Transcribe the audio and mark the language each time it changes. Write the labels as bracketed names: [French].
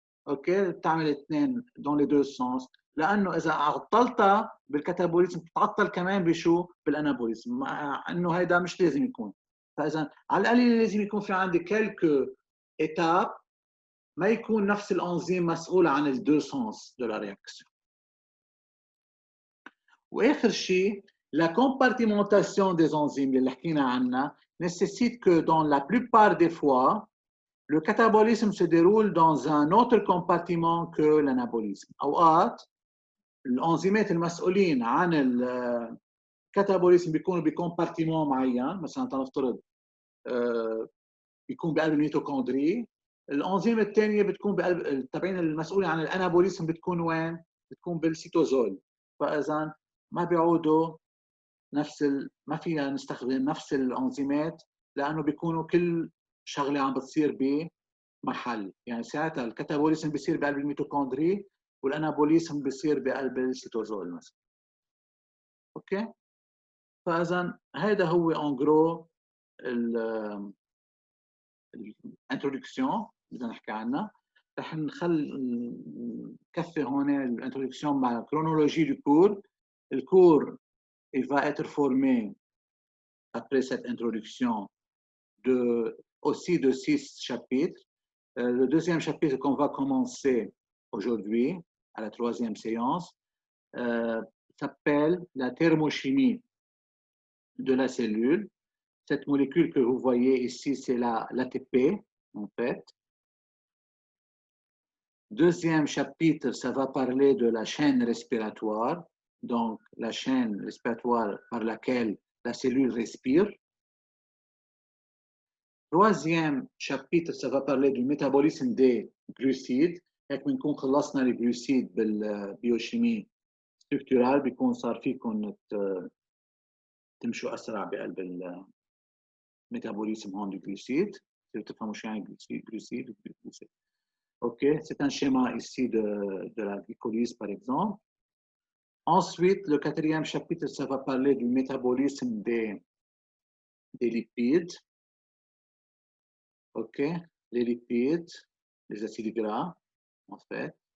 [Arabic] اوكي، بتعمل اثنين دون لي دو سونس، لانه اذا عطلتها بالكاتابوليزم بتعطل كمان بشو؟ بالانابوليزم، مع انه هيدا مش لازم يكون. فاذا على القليل لازم يكون في عندي كلكو ايتاب ما يكون نفس الانزيم مسؤول عن الدو سونس دو لا رياكسيون. واخر شيء [French] la compartimentation des enzymes [Arabic] اللي حكينا عنها [French] nécessite que dans la plupart des fois le catabolisme se déroule dans un autre compartiment que l'anabolisme. [Arabic] اوقات الانزيمات المسؤولين عن الكاتابوليزم بيكونوا بكومبارتيمون معين، مثلا تنفترض بيكون بقلب الميتوكوندري، الانزيم الثانيه بتكون بقلب تبعين المسؤوله عن الانابوليزم بتكون وين؟ بتكون بالسيتوزول. فاذا ما بيعودوا نفس ما فينا نستخدم نفس الانزيمات لانه بيكونوا كل شغله عم بتصير بمحل، يعني ساعتها الكاتابوليزم بيصير بقلب الميتوكوندري والانابوليزم بيصير بقلب السيتوزول مثلا. اوكي، فاذا هذا هو ان جرو الانترودكسيون بدنا نحكي عنها. رح نكفي هون الانترودكسيون مع [French] chronologie du cours. Le cours il va être formé après cette introduction aussi de 6 chapitres. Le deuxième chapitre qu'on va commencer aujourd'hui à la troisième séance s'appelle la thermochimie de la cellule. Cette molécule que vous voyez ici, c'est l'ATP en fait. Deuxième chapitre, ça va parler de la chaîne respiratoire, donc la chaîne respiratoire par laquelle la cellule respire. Troisième chapitre, ça va parler du métabolisme des glucides. [Arabic] هيك بنكون خلصنا الجلوسيد بالبيوشيمي ستركتورال، بيكون صار فيكم تمشوا اسرع بقلب الميتابوليزم هون الجلوسيد، تفهموا شو يعني glucide. [French] Ok, c'est un schéma ici de la glycolyse par exemple. Ensuite, le quatrième chapitre, ça va parler du métabolisme des lipides. Ok, les lipides, les acides gras, en fait.